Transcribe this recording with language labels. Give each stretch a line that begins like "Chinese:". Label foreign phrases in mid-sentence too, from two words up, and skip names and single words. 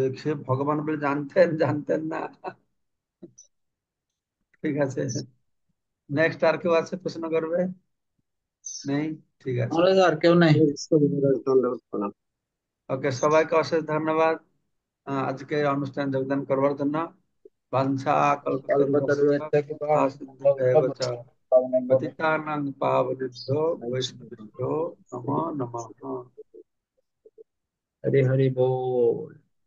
Bangla: সে ভগবান বলে জানতেন জানতেন না। ঠিক আছে। নেক্সট আর কেউ আছে প্রশ্ন করবে? নেই? ঠিক আছে। মহারাজ, আর কেউ নাই। হরে কৃষ্ণ মহারাজ, ধন্যবাদ প্রণাম। ওকে, সবাইকে অশেষ ধন্যবাদ আজকে অনুষ্ঠান যোগদান করবার জন্য।
Sanskrit: বাঞ্ছা কল্পতরুভ্যশ্চ কৃপা সিন্ধুভ্যেব চ পতিতানাং পাবনেভ্যো বৈষ্ণবেভ্যো নমো নমঃ।
Bangla: হরি হরি বল।